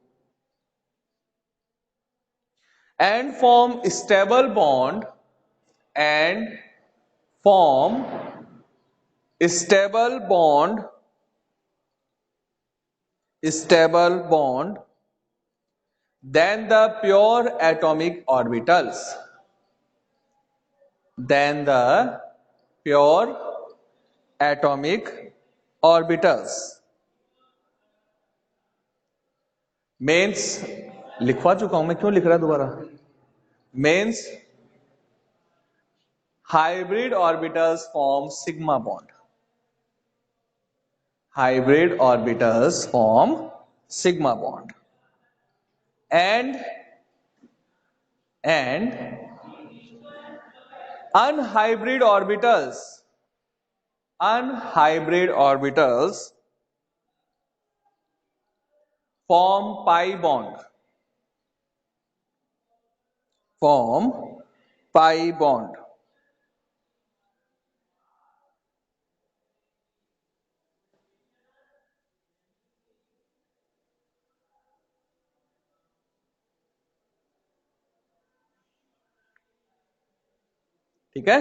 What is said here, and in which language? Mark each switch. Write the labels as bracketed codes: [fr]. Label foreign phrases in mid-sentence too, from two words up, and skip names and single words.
[en] and form stable bond and form stable bond than the pure atomic orbitals, than the pure atomic orbitals. [hi] Means लिखवा चुका हूं मैं, क्यों लिख रहा दोबारा? [en] Means hybrid orbitals form sigma bond. Hybrid orbitals form sigma bond. And unhybrid orbitals form pi bond. Form pi bond. [hi] ठीक है?